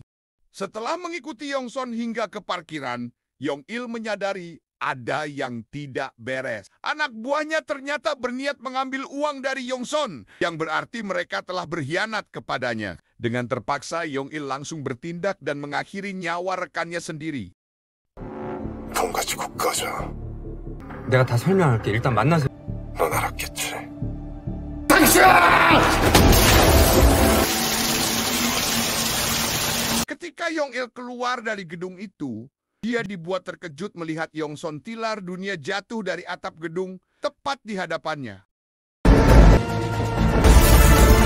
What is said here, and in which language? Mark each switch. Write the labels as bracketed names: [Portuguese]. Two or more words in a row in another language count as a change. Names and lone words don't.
[Indonesian] Setelah mengikuti Yong-son hingga ke parkiran, Yong-il menyadari ada yang tidak beres. Anak buahnya ternyata berniat mengambil uang dari Yong-son, yang berarti mereka telah berkhianat kepadanya. Dengan terpaksa, Yong-il langsung bertindak dan mengakhiri nyawa rekannya sendiri. [Korean] 돈 가지고 꺼져. 내가 다 설명할게. 일단 만나서. 넌 알았겠지. [Indonesian] Ketika Yong-il keluar dari gedung itu, dia dibuat terkejut melihat Yong-son tilar dunia jatuh dari atap gedung tepat di hadapannya.